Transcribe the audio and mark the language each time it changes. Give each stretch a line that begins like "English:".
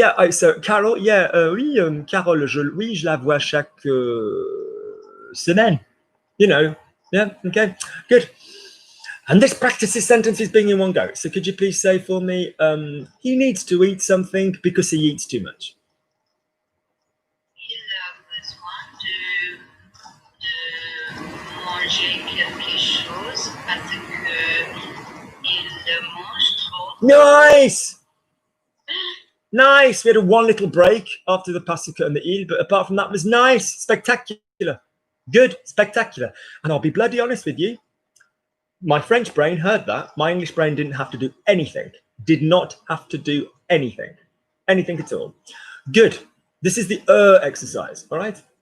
French: So Carol, oui, Carol, je la vois chaque semaine.
English: Yeah, okay, good. And this practices sentences being in one go. So could you please say for me, he needs to eat something because he eats too much.
French: Il a besoin de manger quelque chose parce que il mange trop.
English: Nice. We had one little break after the Pasika and the Il, but apart from that, it was nice, spectacular, good, spectacular. And I'll be bloody honest with you. My French brain heard that. My English brain didn't have to do anything. Did not have to do anything at all. Good. This is the exercise. All right.